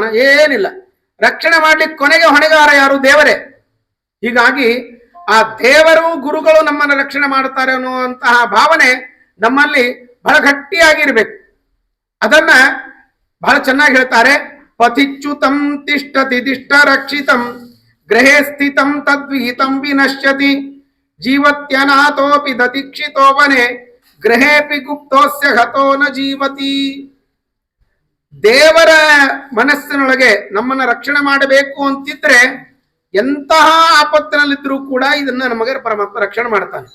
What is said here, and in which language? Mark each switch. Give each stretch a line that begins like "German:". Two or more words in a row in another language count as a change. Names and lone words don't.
Kannada: ಏನಿಲ್ಲ. ರಕ್ಷಣೆ ಮಾಡ್ಲಿಕ್ಕೆ ಕೊನೆಗೆ ಹೊಣೆಗಾರ ಯಾರು? ದೇವರೇ. ಹೀಗಾಗಿ ಆ ದೇವರು ಗುರುಗಳು ನಮ್ಮನ್ನು ರಕ್ಷಣೆ ಮಾಡ್ತಾರೆ ಅನ್ನುವಂತಹ ಭಾವನೆ ನಮ್ಮಲ್ಲಿ ಬಹಳ ಗಟ್ಟಿಯಾಗಿರ್ಬೇಕು. ಅದನ್ನ ಬಹಳ ಚೆನ್ನಾಗಿ ಹೇಳ್ತಾರೆ.
Sanskrit: ಪತಿಚ್ಯುತಂ ತಿಷ್ಠತಿ ತಿಷ್ಠ ರಕ್ಷಿತಂ ಗೃಹೇ ಸ್ಥಿತಂ ತದ್ವಿಹಿತಂ ವಿನಶ್ಯತಿ ಜೀವತ್ಯನಾಥೋಪಿ ದತಿಕ್ಷಿತೋಪನೆ ಗೃಹೇಪಿ ಗುಪ್ತೋಸ್ಯ ಹತೋ ನ ಜೀವತಿ.
Kannada: ದೇವರ ಮನಸ್ಸಿನೊಳಗೆ ನಮ್ಮನ್ನ ರಕ್ಷಣೆ ಮಾಡಬೇಕು ಅಂತಿದ್ರೆ ಎಂತಹ ಆಪತ್ತಿನಲ್ಲಿದ್ರೂ ಕೂಡ ಇದನ್ನ ನಮಗೆ ಪರಮಾತ್ಮ ರಕ್ಷಣೆ ಮಾಡ್ತಾನೆ.